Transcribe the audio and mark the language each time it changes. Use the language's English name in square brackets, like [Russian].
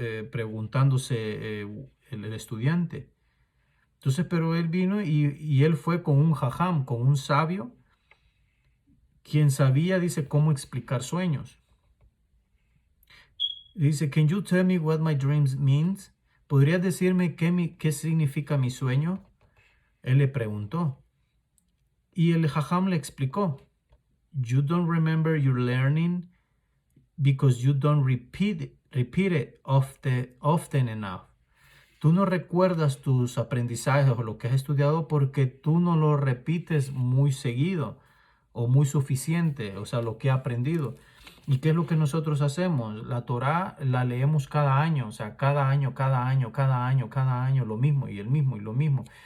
[Spanish] Preguntándose el estudiante. Entonces, pero él vino y él fue con un jajam, con un sabio, quien sabía, dice, cómo explicar sueños. Dice, [English] "Can you tell me what my dreams means?" [Spanish] ¿Podrías decirme qué significa mi sueño? Él le preguntó. Y el jajam le explicó. [English] "You don't remember your learning because you don't repeat it often enough." [Spanish] Tú no recuerdas tus aprendizajes o lo que has estudiado porque tú no lo repites muy seguido o muy suficiente, o sea, lo que he aprendido. ¿Y qué es lo que nosotros hacemos? La Torá la leemos cada año, o sea, cada año, cada año, cada año, cada año, lo mismo y el mismo y lo mismo.